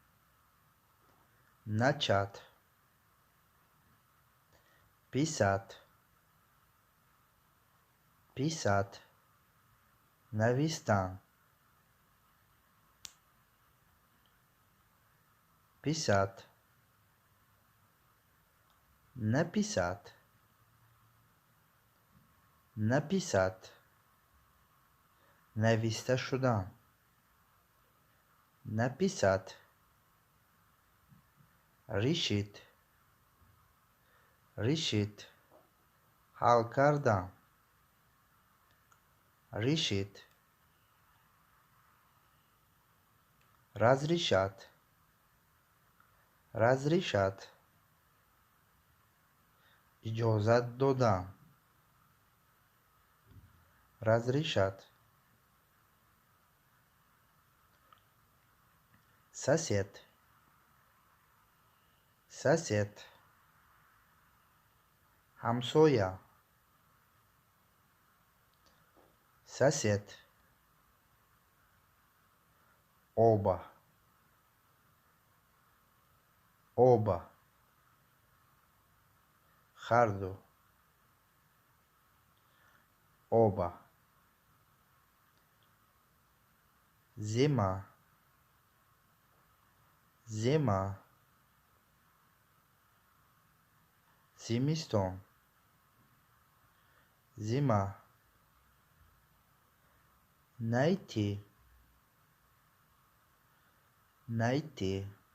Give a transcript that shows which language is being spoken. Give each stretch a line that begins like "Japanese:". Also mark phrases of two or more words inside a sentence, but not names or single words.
Russian: начат писать писать навистан писать написать написать
Tajik: нависта шудан
Russian: написать, решить, решить,
Persian: حل کردن
Russian: решить, разрешать, разрешать,
Persian: اجازت دادن
Russian: разрешать, сосед, сосед, همسایه, сосед, оба, оба,
Persian: هر دو,
Russian: оба, зима, зима, зимистон, зима, найти, найти,